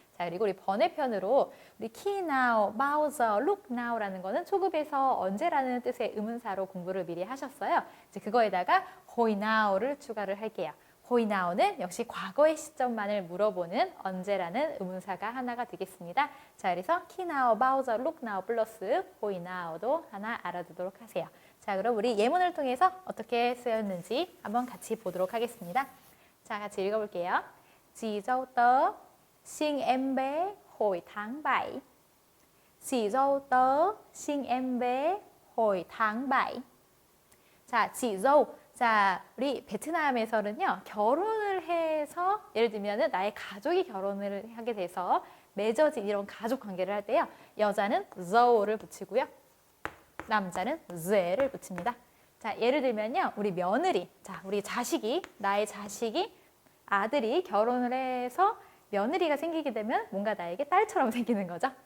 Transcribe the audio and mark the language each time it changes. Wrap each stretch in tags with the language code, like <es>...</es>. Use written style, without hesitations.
<ko>자, 그리고 우리 번외편으로 우리 key now, bao giờ, look now라는 거는 초급에서 언제라는 뜻의 의문사로 공부를 미리 하셨어요. 이제 그거에다가 hoy now를 추가를 할게요. hoy now는 역시 과거의 시점만을 물어보는 언제라는 의문사가 하나가 되겠습니다. 자, 그래서 key now, bao giờ, look now 플러스 hoy now도 하나 알아두도록 하세요. 자, 그럼 우리 예문을 통해서 어떻게 쓰였는지 한번 같이 보도록 하겠습니다. 자, 같이 읽어볼게요.</ko> <vi>Chị dâu tớ sinh em bé hồi tháng 7. Chị dâu tớ sinh em bé hồi tháng 7.</vi> <ko>자, chị dâu. 자, 우리 베트남에서는요, 결혼을 해서, 예를 들면 나의 가족이 결혼을 하게 돼서 맺어진 이런 가족 관계를 할 때요, 여자는 dâu 를 붙이고요, 남자는 z를 붙입니다. 자, 예를 들면요, 우리 며느리, 자, 우리 자식이, 나의 자식이, 아들이 결혼을 해서 며느리가 생기게 되면 뭔가 나에게 딸처럼 생기는 거죠.</ko>